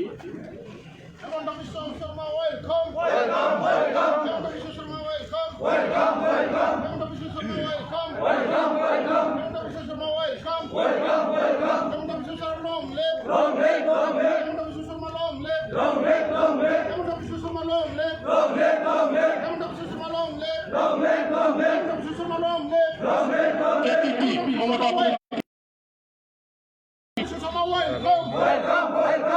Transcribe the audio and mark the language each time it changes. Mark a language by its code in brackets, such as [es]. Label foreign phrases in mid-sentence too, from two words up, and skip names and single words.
[en] Welcome, welcome, welcome, welcome. Welcome, welcome, welcome. Welcome, welcome, welcome. Welcome, welcome. Long live, long live, long live. Long live, long live, long live. Long live, long live, long live. Long live, long live, long live. Long live, long live. APP, Komotapur. Welcome, welcome, welcome.